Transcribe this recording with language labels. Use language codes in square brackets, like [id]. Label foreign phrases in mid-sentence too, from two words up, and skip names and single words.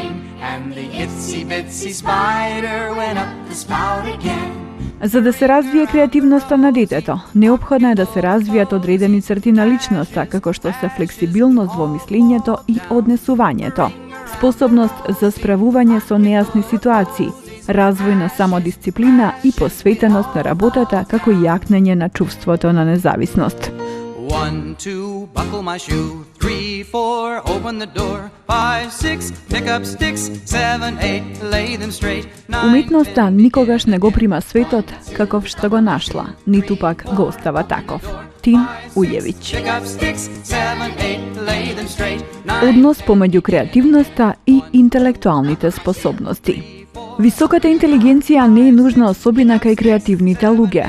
[mk] За да се развие креативноста на детето, неопходно е да се развијат одредени црти на личноста, како што се флексибилност во мислењето и однесувањето, способност за справување со нејасни ситуации, развој на самодисциплина и посветеност на работата, како и јакнење на чувството на независност. [en] 1, 2, buckle my shoe. 3, 4, open the door. 5, 6, pick up sticks. 7, 8, lay them straight. [mk] Уметноста никогаш не го прима светот каков што го нашла, ниту пак го остава таков. Тин Ујевиќ. Однос помеѓу креативноста и интелектуалните способности. Високата интелигенција не е нужна особина кај креативните луѓе.